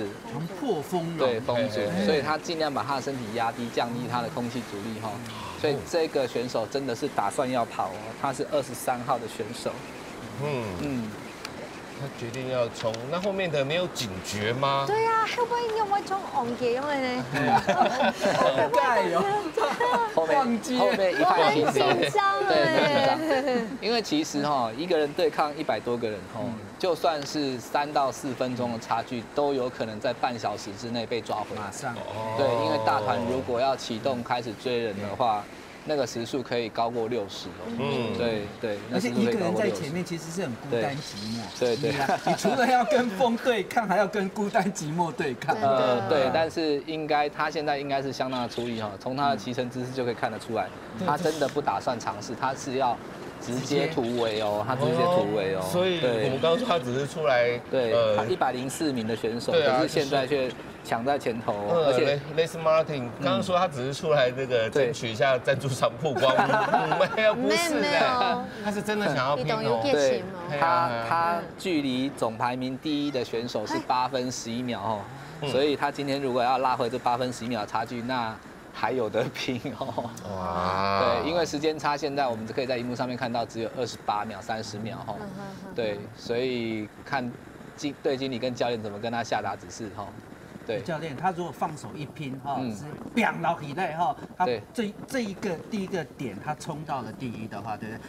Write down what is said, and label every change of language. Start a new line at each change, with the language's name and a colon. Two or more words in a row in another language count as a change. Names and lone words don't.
Chinese: 强迫风容，对风阻，所以他尽量把他的身体压低，降低他的空气阻力哈。所以这个选手真的是打算要跑哦，他是23号的选手。他决定要冲，那后面的没有警觉吗？对啊，会不会因為衝紅嘅因為呢？加油！後面一派輕鬆，對，因為其實哈，一個人對抗100多個人哈，就算是3到4分鐘的差距，都有可能在半小時之內被抓回來。馬上。對，因為大團如果要啟動開始追人的話。那個時速可以高過60哦。對，而且一個人在前面其實是很孤單寂寞。對，你除了要跟風對抗，還要跟孤單寂寞對抗。對，但是他現在應該是相當的出力哈，從他的騎乘姿勢就可以看得出來，他真的不打算嘗試，他是要直接突圍哦，他直接突圍哦。所以我們剛剛說他只是出來，對，他104名的選手，可是現在卻搶在前頭，而且 Les Martin 剛剛說他只是出來這個爭取一下贊助商曝光，沒有，不是的，他是真的想要拼哦。對，他距離總排名第1的選手是8分11秒哦，所以他今天如果要拉回這8分11秒差距，那還有得拼哦。哇！對，因為時間差，現在我們可以在熒幕上面看到只有28秒、30秒哈。對，所以看隊經理跟教練怎麼跟他下達指示哈。對，教練他如果放手一拼哈，是砰到起來哈，他這一個第一個點他衝到了第1的話，對不對？